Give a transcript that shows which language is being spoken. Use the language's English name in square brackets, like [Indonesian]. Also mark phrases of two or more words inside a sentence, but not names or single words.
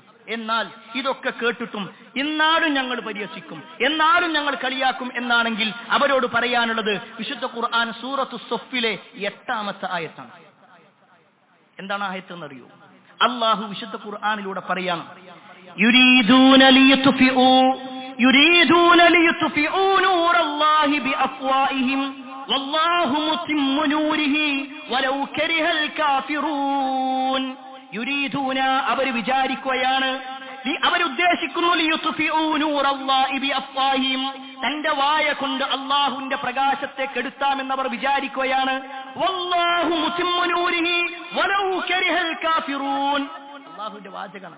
[Malayalam] എന്നാൽ ഇതൊക്കെ കേട്ടിട്ടും എന്നാലും ഞങ്ങൾ പരിഹസിക്കും, എന്നാലും ഞങ്ങൾ കളിയാക്കും എന്നാണെങ്കിൽ അവരോട് പറയാനുള്ളത്, വിശുദ്ധ ഖുർആൻ സൂറത്തു സഫിലെ 8-ാമത്തെ ആയത്താണ്. എന്താണ് ആയത്ത് എന്നറിയോ? അല്ലാഹു വിശുദ്ധ ഖുർആനിലൂടെ പറയാണ്, [Arabic] يريدون ليطفئوا نور الله بأفواههم والله متم نوره ولو كره الكافرون. [Malayalam] يريدون അവർ വിചാരിക്കുകയാണ്, അവരുദ്ദേശിക്കുന്നു, [Arabic] ليطفئوا نور الله بأفواههم, [Malayalam] തന്റെ വായ കൊണ്ട് അല്ലാഹുവിന്റെ പ്രകാശത്തെ കെടുത്താമെന്നവർ വിചാരിക്കുകയാണ്. [Arabic] والله متم نوره ولو كره الكافرون. [Malayalam] അല്ലാഹുവിന്റെ വാചകമാണ്.